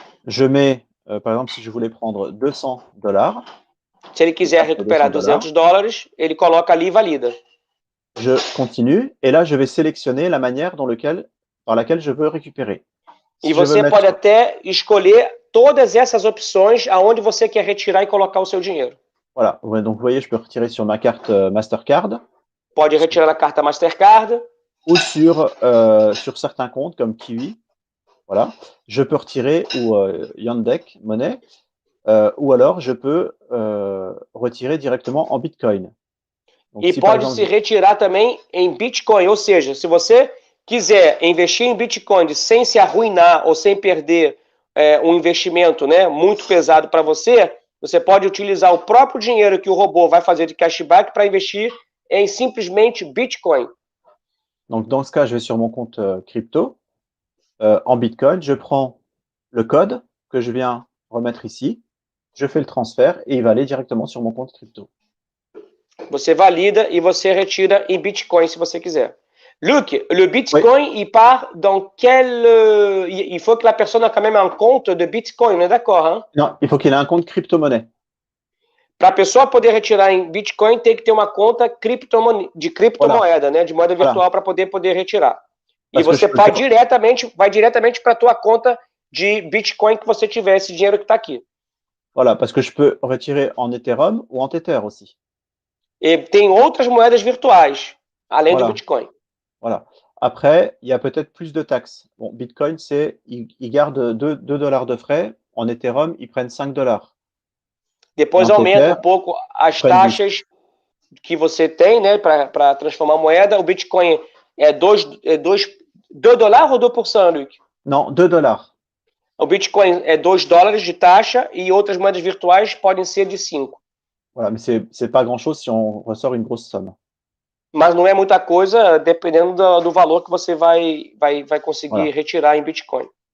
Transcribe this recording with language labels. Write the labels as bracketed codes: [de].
[fr] Je mets, par exemple, si je voulais prendre 200 dollars. [pt] Se ele quiser recuperar 200 dólares, ele coloca ali e valida. [fr] Je continue et là, je vais sélectionner la manière par laquelle je veux récupérer. [pt] E você pode até escolher todas essas opções aonde você quer retirar e colocar o seu dinheiro. [fr] Voilà. Donc, vous voyez, je peux retirer sur ma carte Mastercard. [pt] Pode retirar na carta Mastercard. [fr] Ou sur certains comptes comme Kiwi. Voilà. Je peux retirer ou Yandex Money. Ou alors, je peux retirer directement en Bitcoin. Donc, [pt] e pode se retirar também em Bitcoin. Ou seja, se você quiser investir em Bitcoin sem se arruinar ou sem perder um investimento, né, muito pesado para você, você pode utilizar o próprio dinheiro que o robô vai fazer de cashback para investir em simplesmente Bitcoin. [fr] Donc, dans ce cas, je vais sur mon compte crypto. En Bitcoin, je prends le code que je viens remettre ici. Je fais le transfert et il va aller directement sur mon compte crypto. [pt] Você valida e você retira em Bitcoin se você quiser. [fr] Luc, le Bitcoin, il part dans quel... Il faut que la personne ait quand même un compte de Bitcoin, on est d'accord, hein? Non, il faut qu'il ait un compte crypto-monnaie. [pt] Para a pessoa poder retirar em Bitcoin, tem que ter uma conta de criptomoeda, né? De moeda virtual para poder retirar. E você vai diretamente para a tua conta de Bitcoin que você tiver esse dinheiro que está aqui. [fr] Voilà, parce que je peux retirer en Ethereum ou en Tether aussi. [pt] E tem outras moedas virtuais, além do Bitcoin. [fr] Voilà. Après, il y a peut-être plus de taxes. Bon, Bitcoin, ils gardent 2 dollars de frais. En Ethereum, ils prennent 5 dollars. [pt] Depois aumenta um pouco as taxas que você tem, né, para transformar a moeda. O Bitcoin é 2 dollars ou 2%, Luc? Não, 2 dollars. O Bitcoin é 2 dólares de taxa e outras moedas virtuais podem ser de 5. [fr] Voilà, mais c'est pas grand-chose si on ressort une grosse somme. [pt] Mas não é muita coisa, dependendo do valor que você vai conseguir retirar em Bitcoin.